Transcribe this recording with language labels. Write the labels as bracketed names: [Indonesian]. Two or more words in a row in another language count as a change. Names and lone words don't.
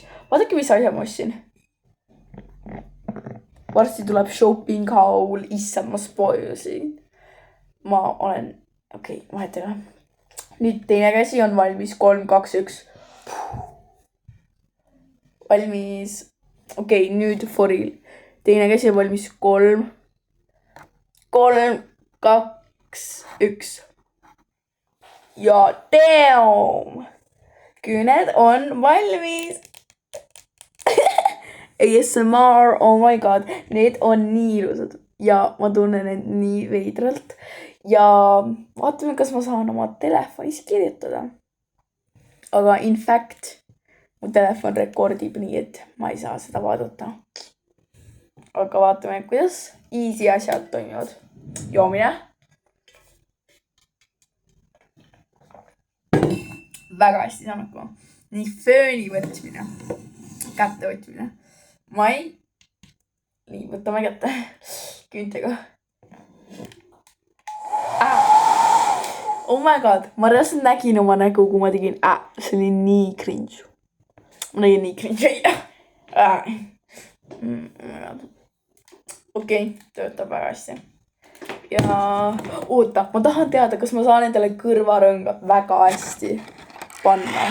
[Estonian] Vaadake, mis asja ma ostsin. Varsti tuleb [English] shopping haul. [Estonian] Issand, ma spoilsin. Ma olen... Okei, vahetame. Nüüd teine käsi on valmis. 3, 2, 1. Valmis. Okei, nüüd [English] for real. [Estonian] Teine käsi on valmis. 3, 2, 1. Ja damn! Küüned on valmis. [English] ASMR, oh my god. [Estonian] Need on nii ilusad. Ja ma tunnen need nii veidralt. Ja vaatame, kas ma saan oma telefonis kirjutada. Aga [English] in fact, [Estonian] mu telefon rekordib nii, et ma ei saa seda vaadata. Aga vaatame, kuidas easy asjad toimivad. Joomine. Väga hästi saan hakkama. Nii fööni võtmine. Kätte võtmine. Mai. Nii, võtame kätte. Küüntega. [English] Oh my god. [Estonian] Ma reaalselt nägin oma nägu, kui ma tegin. See oli nii cringe. Ma nägin nii cringe. Okei, töötab väga hästi. Ja oota, ma tahan teada, kas ma saan endale kõrvarõngad väga hästi panna.